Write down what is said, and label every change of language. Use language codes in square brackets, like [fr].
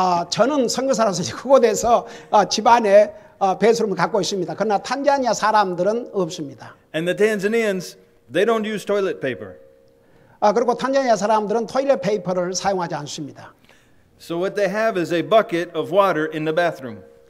[ko] 저는 선교사로서 그곳에서 집 안에 배수름을 갖고 있습니다. 그러나 탄자니아 사람들은 없습니다. [en] And the Tanzanians, they don't use toilet paper. [ko] 그리고 탄자니아 사람들은 토일렛 페이퍼를 사용하지 않습니다. [en] So what they have is a bucket of water in the bathroom.